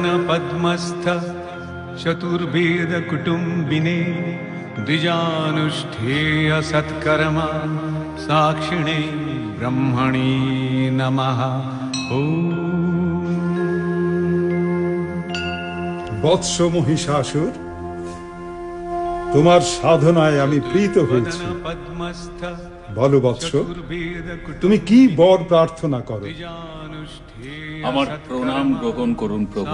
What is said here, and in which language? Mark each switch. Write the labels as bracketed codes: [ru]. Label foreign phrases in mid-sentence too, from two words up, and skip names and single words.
[sa] पद्मस्थ चतुर्वेद कुटुंबिने द्विजानुष्ठेय सत्कर्मा साक्षिणे ब्रह्मणे नमः। [bn] বৎস মহিষাসুর, তোমার সাধনায় আমি প্রীত হয়েছি। বলো বৎস, তুমি কি বর প্রার্থনা করো? আমার প্রণাম গ্রহণ করুন প্রভু।